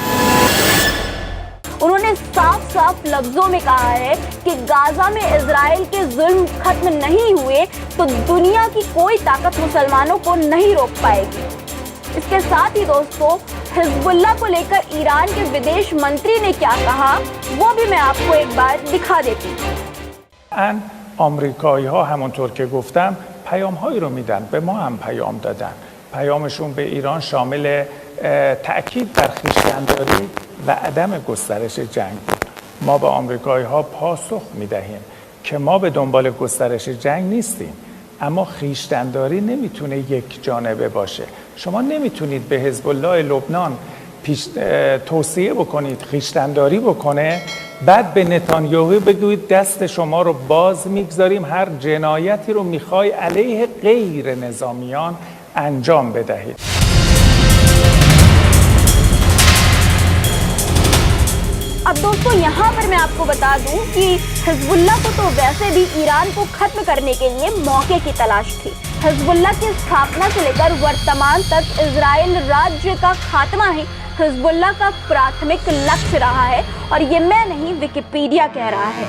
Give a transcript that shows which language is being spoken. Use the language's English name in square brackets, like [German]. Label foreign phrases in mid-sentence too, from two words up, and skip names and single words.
[Hindi] उन्होंने साफ साफ लफ्जों में कहा है कि गाजा में इजराइल के जुल्म खत्म नहीं हुए तो दुनिया की कोई ताकत मुसलमानों को नहीं रोक पाएगी। इसके साथ ही दोस्तों, हिजबुल्लाह को लेकर ईरान के विदेश मंत्री ने क्या कहा, वो भी मैं आपको एक बार दिखा देती हूँ। [Persian] آمریکایی‌ها همونطور که گفتم پیام‌هایی رو میدن، به ما هم پیام دادن. پیامشون به ایران شامل تأکید بر خویشتن‌داری و عدم گسترش جنگ بود. ما به آمریکایی‌ها پاسخ میدهیم که ما به دنبال گسترش جنگ نیستیم، اما خویشتن‌داری نمیتونه یک جانبه باشه. شما نمیتونید به حزب الله لبنان توصیه بکنید خویشتن‌داری بکنه، بعد به نتانیاهو بگویید دست شما رو باز میگذاریم، هر جنایتی رو میخوای علیه غیر نظامیان انجام بدهید. [Hindi] अब दोस्तों, यहाँ पर मैं आपको बता दूं कि हिजबुल्लाह को तो वैसे भी ईरान को खत्म करने के लिए मौके की तलाश थी। हिजबुल्लाह की स्थापना से लेकर वर्तमान तक इजराइल राज्य का खात्मा ही हिजबुल्लाह का प्राथमिक लक्ष्य रहा है और ये मैं नहीं, विकिपीडिया कह रहा है।